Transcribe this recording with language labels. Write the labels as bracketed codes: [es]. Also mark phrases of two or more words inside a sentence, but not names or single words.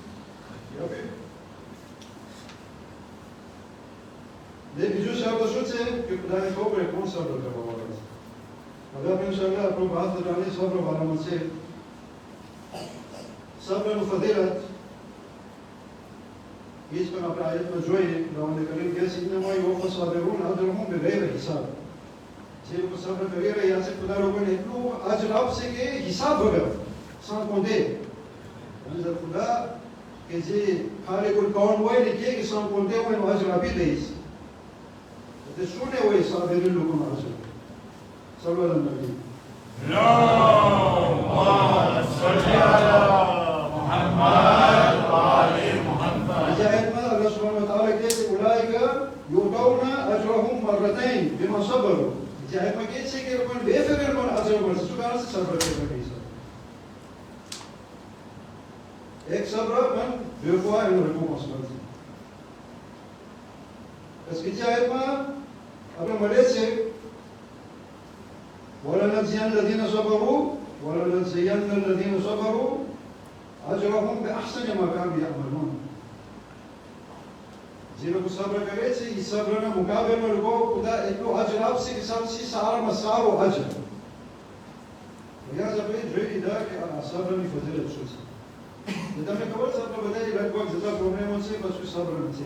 [gu] બીજું શબ્દ શું છે કે ખુદાને ખબર કોણ સબ્ર કરવા વાળા છે હવે આપણે ઇન્શાઅલ્લાહ આપણો વાત કરવાની સબ્ર વાળામાં છે સબ્રનું ફજીલત એ જ પણ આપણે આયતમાં જોઈએ ખુદાવંદે કરીમ કહે છે [ar] إنما يوفى الصابرون أجرهم بغير حساب [gu] જે લોકો સબ્ર કરી રહ્યા છે ખુદા લોકોને એટલું અજર આપશે કે હિસાબ વગર [fr] sans compter. [gu] અંદર ખુદા કે જે ખાલિકુલ કૌન હોય ને કે [fr] sans compter [gu] હોય એનો અજર આપી દઈશ એટલે શું ને હોય સાબિરીન લોકોનો અજર [ar] صلى الله عليه وسلم اللهم صل على محمد وآل محمد [gu] આયતમાં [ar] الله سبحانه وتعالى [gu] કહે છે [ar] أولئك يؤتون أجرهم مرتين بما صبروا [gu] આયતમાં કહે છે કે લોકોને બે ફેર પણ અજર મળશે શું કારણ છે સબ્ર કરવા એક સબ્ર પણ [fr] deux fois une récompense [gu] મળશે પછી બીજી આયતમાં આપણે મળે છે [ar] وَلَنَجْزِيَنَّ الَّذِينَ صَبَرُوا وَلَنَجْزِيَنَّ الَّذِينَ صَبَرُوا أَجْرَهُمْ بِأَحْسَنِ مَا كَانُوا يَعْمَلُونَ [gu] જે લોકો સબ્ર કરે છે એ સબ્રના મુકાબલામાં લોકો ખુદા એટલો અજર આપશે કે સૌથી સારામાં સારો અજર વયા આપણે જોઈ લીધા કે આ સબ્રની ફજીલત શું છે. તમને ખબર છે આપણે બધા લગભગ જતા પ્રોબ્લેમો છે પછી સબ્ર છે.